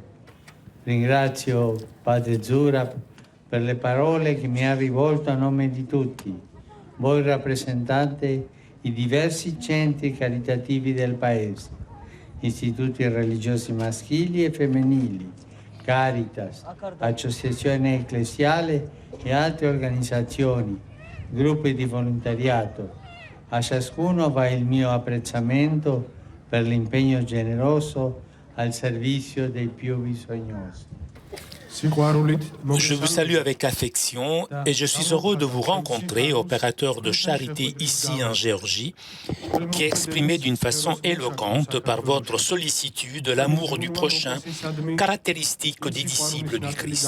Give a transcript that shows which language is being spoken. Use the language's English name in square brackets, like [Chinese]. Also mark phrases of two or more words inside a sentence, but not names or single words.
[Italian] Ringrazio Padre Zurab per le parole che mi ha rivolto a nome di tutti, voi rappresentate i diversi centri caritativi del Paese, istituti religiosi maschili e femminili, Caritas, associazione ecclesiale e altre organizzazioni, gruppi di volontariato. A ciascuno va il mio apprezzamento per l'impegno generoso al servizio dei più bisognosi. [French] je vous salue avec affection et je suis heureux de vous rencontrer, opérateur de charité ici en Géorgie, qui exprimez d'une façon éloquente par votre sollicitude l'amour du prochain, caractéristique des disciples du Christ.